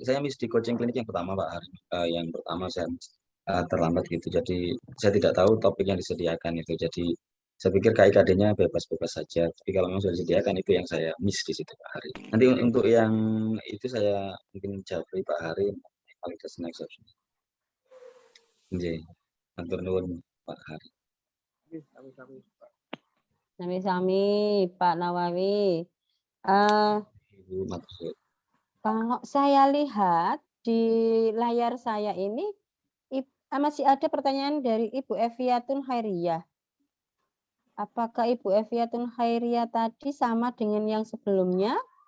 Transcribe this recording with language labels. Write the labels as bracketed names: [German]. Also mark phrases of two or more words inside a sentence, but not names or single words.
[Indonesian] Saya miss di coaching klinik yang pertama Pak Ari. Yang pertama saya terlambat gitu. Jadi saya tidak tahu topik yang disediakan itu. Jadi saya pikir KIKD-nya bebas-bebas saja. Tapi kalau memang sudah disediakan itu yang saya miss di situ Pak Hari. Nanti untuk yang itu saya mungkin jawab Pak Hari [English] validation exception. [Javanese] Nggih. Matur nuwun Pak Hari. Sami-sami Pak Nawawi. [Indonesian] Kalau saya lihat di layar saya ini masih ada pertanyaan dari Ibu Eviatun Khairiyah. Apakah Ibu Eviatun Khairiyah tadi sama dengan yang sebelumnya?